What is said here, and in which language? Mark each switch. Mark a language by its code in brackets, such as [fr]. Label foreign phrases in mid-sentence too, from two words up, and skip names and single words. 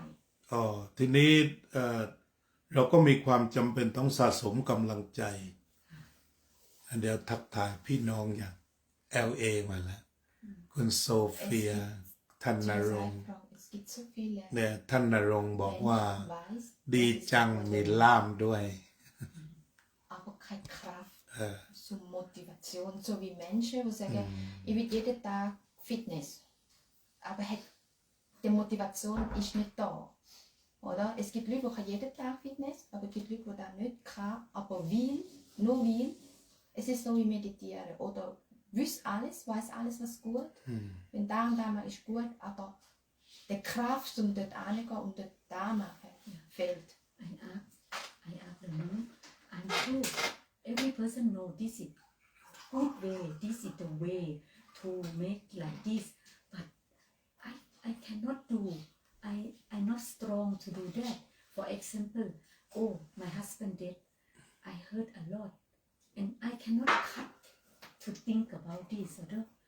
[th] ทีนี้เราก็มีความจำเป็นต้องสะสมกำลังใจเดี๋ยวทักทายพี่น้องอย่าง LA มาแล้วคุณโซเฟียท่านนรงค์เนี่ยท่านนรงค์บอกว่าดีจังมีล่ามด้วย [de] aber keine Kraft zur Motivation so wie Menschen die sagen ich will jeden Tag Fitness aber die Motivation ist nicht da oder es gibt Leute die jeden Tag Fitness aber es gibt Leute die das nicht kann aber nur will es ist so wie meditieren oder weiß alles was gut wenn da und da mal ist gut aber die Kraft um dort anzugehen und dort da machen fehlt [en] I agree I'm sure every person know this is good way this is the way to make like this but I cannot do I'm not strong to do that for example my husband dead I hurt a lot and I cannot cut to think about this or